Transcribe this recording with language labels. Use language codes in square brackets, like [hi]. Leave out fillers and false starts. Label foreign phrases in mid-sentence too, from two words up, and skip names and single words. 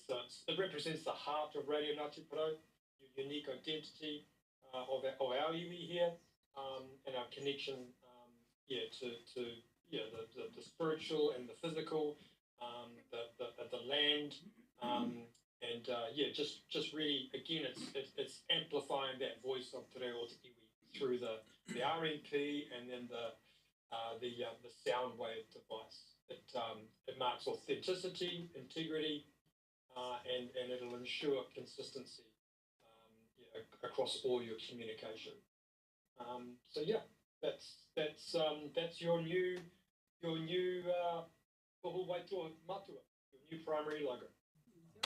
[en] So it represents the heart of Radio Ngāti Porou, your unique identity of our iwi here, and our connection to the spiritual and the physical, the land, and just really, again, it's amplifying that voice of [mi] te reo o te iwi [en] through the RNP and then the sound wave device. It marks authenticity, integrity, and it'll ensure consistency across all your communication. That's your new [mi] Tohu Waitoa Matua, [en] your new primary logo.